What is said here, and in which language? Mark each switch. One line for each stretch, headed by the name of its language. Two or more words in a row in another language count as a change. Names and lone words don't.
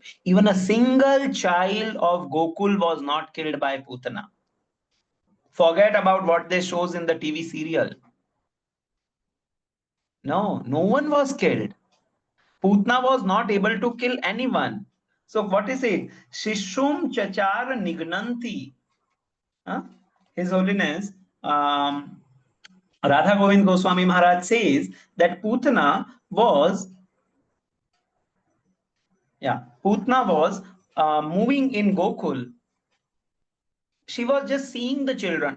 English: Even a single child of Gokul was not killed by Putna. Forget about what they shows in the TV serial. No one was killed. Putna was not able to kill anyone. So what is it?
Sanskrit: Shishum chachar nignanti.
English: His Holiness Radha Govind Goswami Maharaj says that Putna was moving in Gokul. She was just seeing the children.